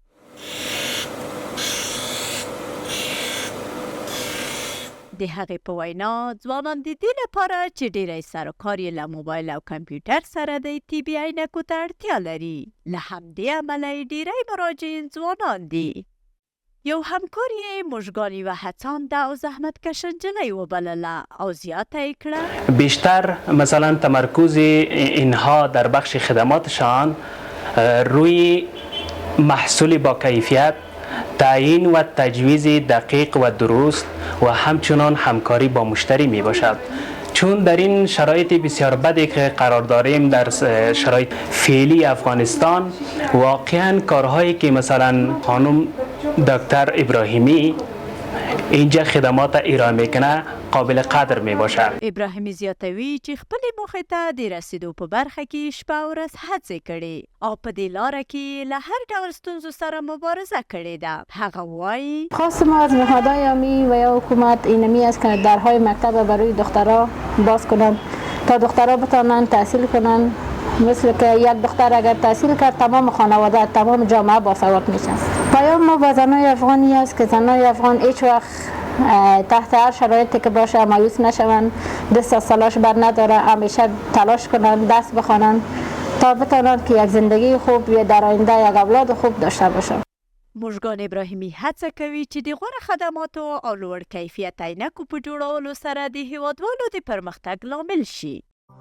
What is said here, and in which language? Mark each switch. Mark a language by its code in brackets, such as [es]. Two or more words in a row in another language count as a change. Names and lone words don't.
[ps] د هغې په وینا ځوانان د دې لپاره چې ډیری سره کار یې له موبایل او کمپیوټر سره دی طبي عینکو ته اړتیا لري. له همدې امله یې ډیری مراجعین ځوانان دي. یو همکار یې مژگان یوه هڅانده او زحمتکشه نجلۍ وبلله او زیاته یې کړه [fa] بیشتر مثلا تمرکز اینها در بخش خدماتشان روی محصول با کیفیت، تعیین و تجویز دقیق و درست و همچنان همکاری با مشتری می باشد. چون در این شرایط بسیار بدی که قرار داریم در شرایط فعلی افغانستان، واقعا کارهایی که مثلا خانم دکتر ابراهیمی اینجا خدمات ارائه میکنه قابل قدر می باشد. [ps] ابراهیمی زیاتوي چې خپلې موخې ته د رسیدو په برخه کې شپه او ورځ هڅې کړې او په دې لاره کې له هر ډول ستونزو سره مبارزه کړې ده. هغه وایي [fa] خواست ما از نهادهای امنی و یا حکومت اینمی است که درهای مکتب برای دخترها باز کنند تا دخترها بتوانند تحصیل کنند. مثل که یک دختر اگر تحصیل کرد تمام خانواده، تمام جامعه باسواد میشن. پیام ما به زنای افغانی است که زنای افغان هیچ وقت تحت هر شرایطی که باشه مایوس نشوند، دست از تلاش بر نداره، همیشه تلاش کنند، دست بخوانند تا بتوانند که یک زندگی خوب یا در آینده یک اولاد خوب داشته باشند. [ps] مژگان ابراهیمی هڅه کوي چې د غوره خدماتو او لوړ کیفیت عینکو په جوړولو سره د هیوادوالو د پرمختګ لامل شي.